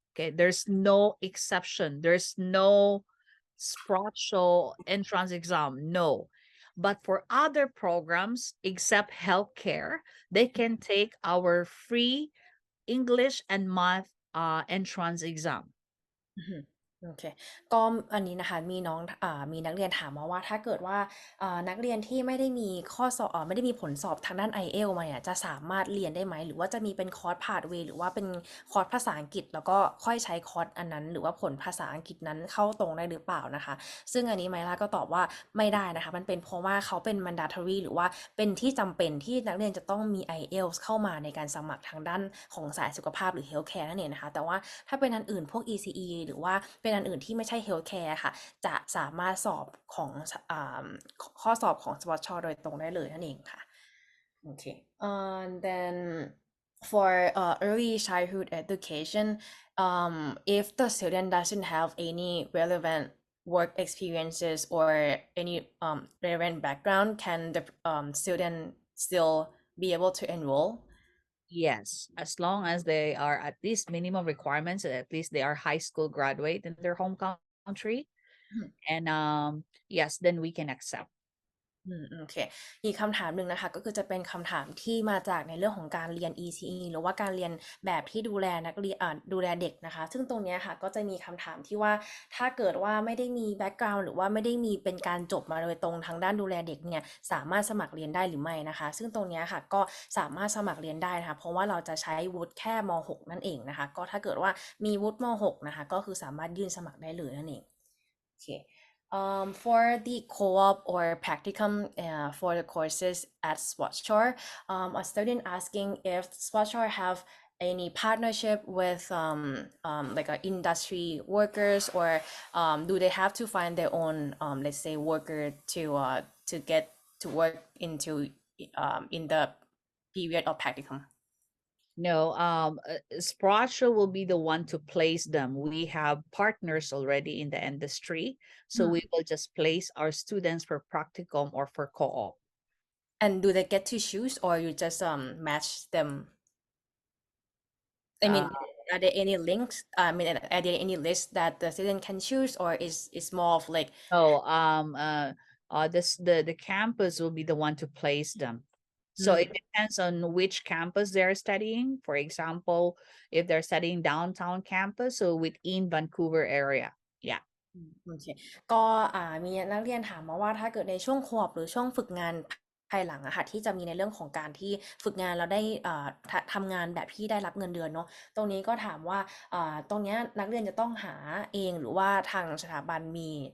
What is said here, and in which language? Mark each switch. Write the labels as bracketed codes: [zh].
[en] Okay, there's no exception. There's no Sprott Shaw entrance exam. No. But for other programs, except healthcare, they can take our free English and math entrance exam. [th] โอเคก็อันนี้นะคะมีนักเรียนถามมาว่าถ้าเกิดว่านักเรียนที่ไม่ได้มีข้อสอบไม่ได้มีผลสอบทางด้าน IELTS มาเนี่ยจะสามารถเรียนได้ไหมหรือว่าจะมีเป็นคอร์สพาธเวย์หรือว่าเป็น คอร์สภาษาอังกฤษแล้วก็ค่อยใช้คอร์สอันนั้นหรือว่าผลภาษาอังกฤษนั้นเข้าตรงได้หรือเปล่านะคะซึ่งอันนี้ไมล่าก็ตอบว่า ไม่ได้นะคะมันเป็นเพราะว่าเขาเป็น mandatory หรือว่าเป็นที่จำเป็นที่นักเรียนจะต้องมี IELTS เข้ามาในการสมัครทางด้านของสายสุขภาพหรือ healthcare นั่นเองนะคะแต่ว่าถ้าเป็นอันอื่นพวก ECE หรือว่าเป็นอันอื่นที่ไม่ใช่ healthcare ค่ะ จะสามารถสอบของข้อสอบของ Sprott Shaw โดยตรงได้เลยนั่นเองค่ะโอเค [en] then for early childhood education if the student doesn't have any relevant work experiences or any relevant background can the student still be able to enroll? Yes, as long as they are at least minimum requirements, at least they are high school graduate in their home country. And yes, then we can accept. [th] โอเคอีกคำถามหนึ่งนะคะก็คือจะเป็นคำถามที่มาจากในเรื่องของการเรียน ECE หรือว่าการเรียนแบบที่ดูแลนักเรียนดูแลเด็กนะคะซึ่งตรงนี้ค่ะก็จะมีคำถามที่ว่า ถ้าเกิดว่าไม่ได้มีแบ็กกราวด์หรือว่าไม่ได้มีเป็นการจบมาโดยตรงทางด้านดูแลเด็กเนี่ยสามารถสมัครเรียนได้หรือไม่นะคะซึ่งตรงนี้ค่ะก็ สามารถสมัครเรียนได้นะคะเพราะว่าเราจะใช้วุฒิแค่ม.6 นั่นเองนะคะก็ถ้าเกิดว่ามีวุฒิม.6 นะคะก็คือสามารถยื่นสมัครได้เลยนั่นเองโอเค [en] for the co-op or practicum for the courses at Sprott Shaw, a student asking if Sprott Shaw have any partnership with like industry workers or do they have to find their own let's say worker to get to work into in the period of practicum? No, Sprott Shaw will be the one to place them. We have partners already in the industry, so we will just place our students for practicum or for co-op. And do they get to choose or you just match them? I mean, are there any links? I mean, are there any lists that the student can choose, or is more of like? Oh, the campus will be the one to place them. So it depends on which campus they're studying. For example, if they're studying downtown campus, so within Vancouver area. Yeah. [th] โอเคก็มีนักเรียนถามมาว่าถ้าเกิดในช่วงคอร์สหรือช่วงฝึกงานภายหลังอะค่ะที่จะมีในเรื่องของการที่ฝึกงานเราได้ทำงานแบบที่ได้รับเงินเดือนเนาะตรงนี้ก็ถามว่าตรงนี้นักเรียนจะต้องหาเองหรือว่าทางสถาบันมี